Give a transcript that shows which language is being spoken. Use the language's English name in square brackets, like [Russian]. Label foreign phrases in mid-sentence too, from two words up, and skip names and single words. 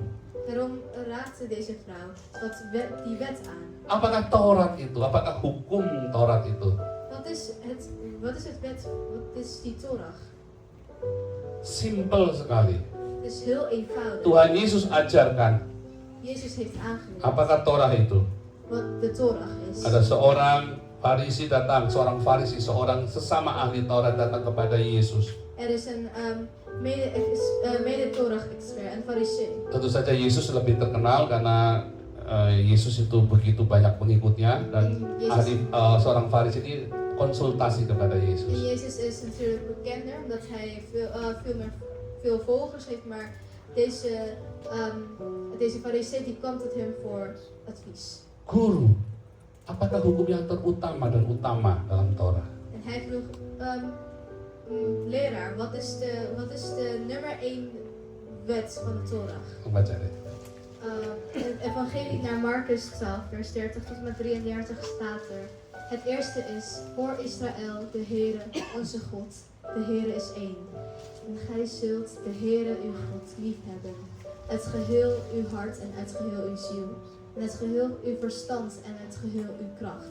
[Dutch] Daarom raakte deze vrouw die wet aan. [Indonesian] Apakah Taurat itu? Apakah hukum Taurat itu? [Dutch] Wat is het wet? Wat is die Torah? [Indonesian] Simpel sekali. [Dutch] Het is heel eenvoudig. [Indonesian] Tuhan Yesus ajarkan. [Dutch] Jezus heeft aangeleerd [Indonesian] Apakah Torah itu? [Dutch] wat de Torah is. [Indonesian] Ada seorang Farisi datang, seorang Farisi, seorang sesama ahli Taurat datang kepada Yesus. [Dutch] Er is een mede-Torah-expert, een farisee. [Indonesian] Tentu saja Yesus lebih terkenal karena Yesus itu begitu banyak pengikutnya dan seorang Farisi ini konsultasi kepada [Dutch] En [Indonesian] Yesus. [Dutch] Jezus is natuurlijk bekender omdat hij veel volgers heeft, maar deze farisee die kwam tot hem voor advies. [Indonesian] Guru, apakah hukum yang terutama dan utama dalam Torah? [Dutch] En hij vroeg, leraar, wat is de nummer 1 wet van de Torah? [Indonesian] Baca deh. [Dutch] Het het evangelie naar Marcus 12, vers 30 tot en met 33 staat er. Het eerste is, hoor Israël, de Heere, onze God, de Heere is één. En gij zult de Heere uw God liefhebben, uit geheel uw hart en uit geheel uw ziel, en uit geheel uw verstand en uit geheel uw kracht.